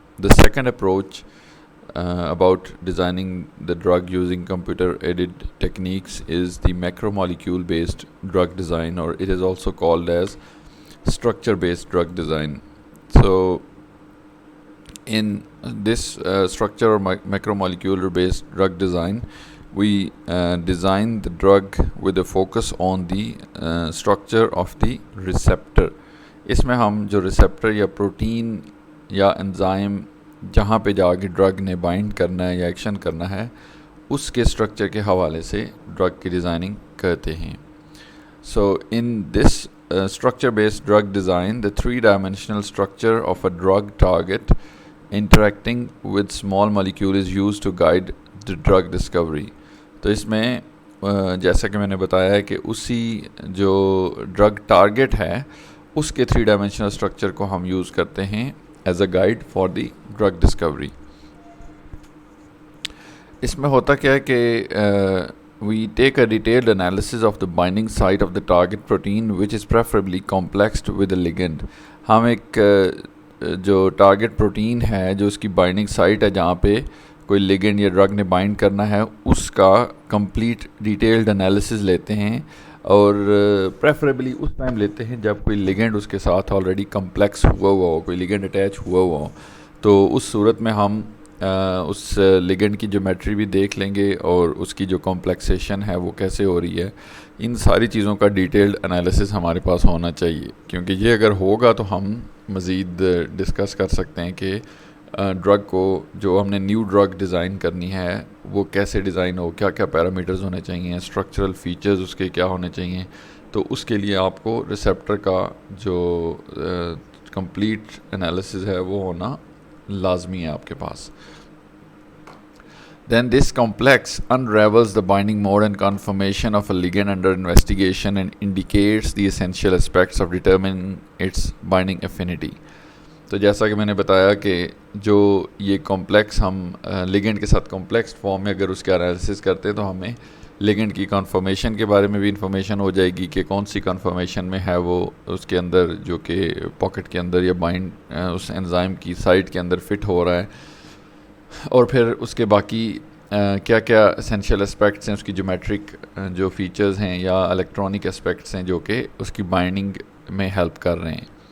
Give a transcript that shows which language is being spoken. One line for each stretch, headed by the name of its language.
English: The second approach about designing the drug using computer aided techniques is the macromolecule based drug design, or it is also called as structure based drug design. So in this structure or macromolecular based drug design, we design the drug with a focus on the structure of the receptor.
Urdu: اس میں ہم جو receptor یا protein یا enzyme جہاں پہ جا کے drug نے بائنڈ کرنا ہے یا ایکشن کرنا ہے اس کے اسٹرکچر کے حوالے سے ڈرگ کی ڈیزائننگ کرتے ہیں.
English: So in this structure based drug design, the three-dimensional structure of a drug target interacting with small molecule is used to guide the drug discovery.
Urdu: تو اس میں جیسا کہ میں نے بتایا ہے کہ اسی جو ڈرگ ٹارگٹ ہے اس کے 3-dimensional اسٹرکچر کو ہم یوز کرتے ہیں
English: As a guide for the drug discovery.
Urdu: اس میں ہوتا کیا ہے کہ
English: we take a detailed analysis of the binding site of the target protein which is preferably complexed with the ligand.
Urdu: ہم ایک جو ٹارگٹ پروٹین ہے جو اس کی بائنڈنگ سائٹ ہے جہاں پہ کوئی لیگنڈ یا ڈرگ نے بائنڈ کرنا ہے اس کا کمپلیٹ ڈیٹیلڈ انالیسز لیتے ہیں، اور پریفریبلی اس ٹائم لیتے ہیں جب کوئی لیگنڈ اس کے ساتھ آلریڈی کمپلیکس ہوا ہو، کوئی لیگنڈ اٹیچ ہوا ہو. تو اس صورت میں ہم اس لیگنڈ کی جیومیٹری بھی دیکھ لیں گے اور اس کی جو کمپلیکسیشن ہے وہ کیسے ہو رہی ہے. ان ساری چیزوں کا ڈیٹیلڈ انالیسس ہمارے پاس ہونا چاہیے، کیونکہ یہ اگر ہوگا تو ہم مزید ڈسکس کر سکتے ہیں کہ ڈرگ کو جو ہم نے نیو ڈرگ ڈیزائن کرنی ہے وہ کیسے ڈیزائن ہو، کیا کیا پیرامیٹرز ہونے چاہیے، اسٹرکچرل فیچرز اس کے کیا ہونے چاہیے. تو اس کے لیے آپ کو ریسیپٹر کا جو کمپلیٹ انالیسس ہے وہ ہونا لازمی ہے آپ کے پاس.
English: Then this complex unravels the binding mode and conformation of a ligand under investigation and indicates the essential aspects of determining its binding affinity.
Urdu: تو جیسا کہ میں نے بتایا کہ جو یہ کمپلیکس ہم لیگنڈ کے ساتھ کمپلیکس فارم میں اگر اس کا انالیسس کرتے ہیں تو ہمیں لیگنڈ کی کنفرمیشن کے بارے میں بھی انفارمیشن ہو جائے گی کہ کون سی کنفرمیشن میں ہے وہ اس کے اندر جو کہ پاکٹ کے اندر یا بائنڈ اس انزائم کی سائٹ کے اندر فٹ ہو رہا ہے، اور پھر اس کے باقی کیا کیا اسینشیل اسپیکٹس ہیں، اس کی جیومیٹرک جو فیچرز ہیں یا الیکٹرانک اسپیکٹس ہیں جو کہ اس کی بائنڈنگ میں ہیلپ کر رہے ہیں.